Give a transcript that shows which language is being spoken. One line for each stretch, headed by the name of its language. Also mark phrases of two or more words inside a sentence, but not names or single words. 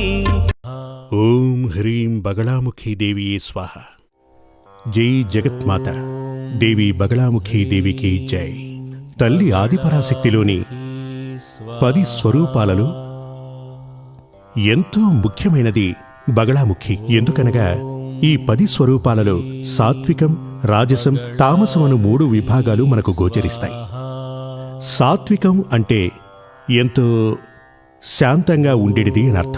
Sanskrit: ओम ह्रीं बगलामुखी देवी स्वाह।
Hindi: जय जगत्मात देवी बगलामुखी देवी की जय।
Telugu: తల్లి ఆదిపరాశక్తిలోని 10 స్వరూపాలలో ఎంతో ముఖ్యమైనది బగళాముఖి. ఎందుకనగా ఈ 10 స్వరూపాలలో సాత్వికం, రాజసం, తామసం అను 3 విభాగాలు మనకు గోచరిస్తాయి. సాత్వికం అంటే ఎంతో శాంతంగా ఉండేది అని అర్థం.